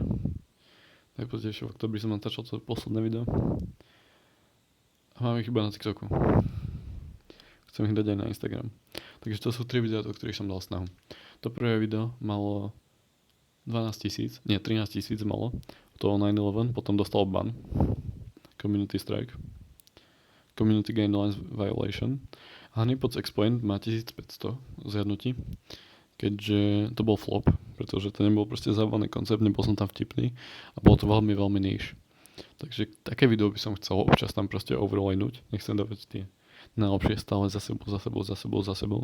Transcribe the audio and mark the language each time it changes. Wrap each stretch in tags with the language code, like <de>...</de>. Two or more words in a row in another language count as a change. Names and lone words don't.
<sk>Najpozdejšie v októbri som natáčal to posledné video. A mám ich iba na TikToku. Chcem ich dať aj na Instagram. Takže to sú 3 videá, do ktorých som dal snahu. To prvé video malo 13 000 malo. To 9/11, potom dostal ban.</sk> <en>Community strike. Community guidelines violation.</en> <sk>Honeypots Explained má 1500 zhľadnutí, keďže to bol flop, pretože to nebol proste zábavný koncept, nebol som tam vtipný a bolo to veľmi, veľmi niche. Takže také video by som chcel občas tam proste overlaynúť. Nechcem dávať tie najlepšie stále za sebou.</sk>